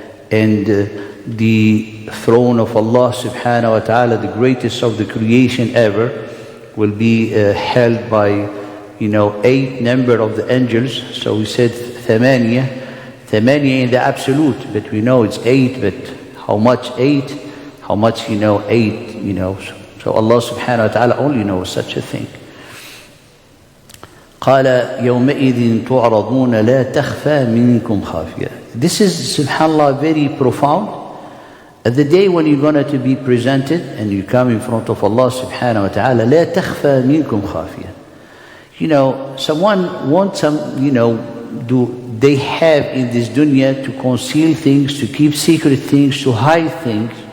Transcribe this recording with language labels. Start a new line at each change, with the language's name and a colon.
English: and the throne of Allah subhanahu wa ta'ala, the greatest of the creation ever, will be held by 8 number of the angels. So we said ثمانية in the absolute, but we know it's 8, but how much 8? How much 8, So Allah subhanahu wa ta'ala only knows such a thing.
Arabic: قال يومئذ تعرضون لا تخفى منكم خافية.
English: This is, subhanAllah, very profound. At the day when you're going to be presented and you come in front of Allah subhanahu wa ta'ala,
Arabic: لا تخفى منكم خافية.
English: Someone wants do they have in this dunya to conceal things, to keep secret things, to hide things.